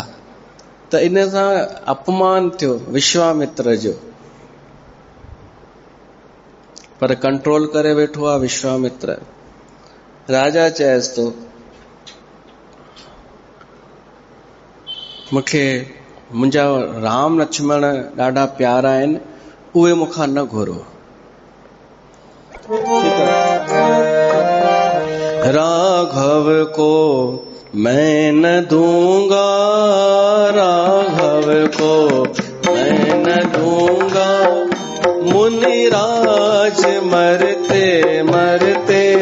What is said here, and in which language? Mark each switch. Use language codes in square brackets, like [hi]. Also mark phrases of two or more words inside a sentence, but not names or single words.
[sd] त इन सां अपमान थियो विश्वामित्र जो, पर कंट्रोल करे वेठो आहे विश्वामित्र। राजा चएसि तो मूंखे मुंहिंजा राम लक्ष्मण ॾाढा प्यारा आहिनि, उहे मूंखां न घुरो। [hi] राघव को मैं न दूंगा, राघव को मैं न दूंगा, मुनिराज मरते मरते,